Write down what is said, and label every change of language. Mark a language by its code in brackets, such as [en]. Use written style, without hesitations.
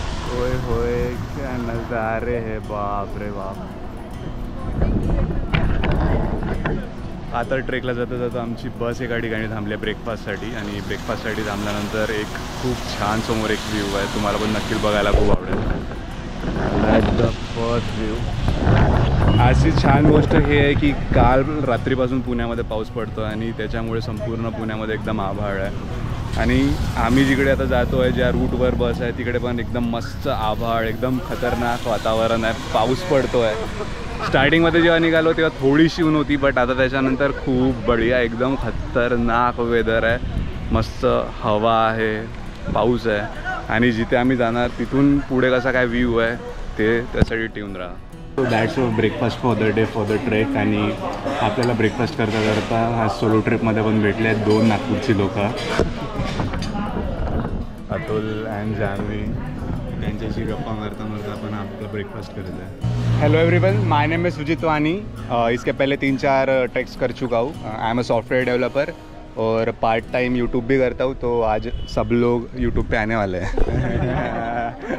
[mr] होय होय, [hi] क्या नज़ारे है, बाप रे बाप. [mr] आता ट्रेकला जाता जाता आमची बस एका ठिकाणी थांबली आहे ब्रेकफास्टसाठी. आणि ब्रेकफास्टसाठी थांबल्यानंतर एक खूप छान समोर एक व्ह्यू आहे, तुम्हाला पण नक्की बघायला खूप आवडेल. [en] That's the first view. [mr] अशी छान गोष्ट हे आहे की काल रात्रीपासून पुण्यामध्ये पाऊस पडतो आणि त्याच्यामुळे संपूर्ण पुण्यामध्ये एकदम आभाळ आहे. आणि आम्ही जिकडे आता जातो आहे, ज्या रूटवर बस आहे तिकडे पण एकदम मस्त आभाळ, एकदम खतरनाक वातावरण आहे, पाऊस पडतो आहे. स्टार्टिंगमध्ये जेव्हा निघालो तेव्हा थोडीशी ऊन होती, बट आता त्याच्यानंतर खूप बढिया एकदम खतरनाक वेदर आहे. मस्त हवा आहे, पाऊस आहे आणि जिथे आम्ही जाणार तिथून पुढे कसा काय व्ह्यू आहे ते त्यासाठी ट्यून राहा. [en] So that's breakfast for the day for the trek. [mr] आणि आपल्याला ब्रेकफास्ट करता करता आज सोलो ट्रिपमध्ये पण भेटले आहेत 2 नागपूरची लोकं, अतुल अँड जान्हवी. त्यांच्याशी गप्पा मारता मारता आपण आपला ब्रेकफास्ट करत आहे. [en] hello everyone, my name [hi] है सुजीत वानी. इसके पहले 3-4 ट्रैक्स कर चुका हूँ. [en] I am a software developer और part time [hi] यूट्यूब भी करता हूँ. तो आज सब लोग यूट्यूब पे आने वाले हैं.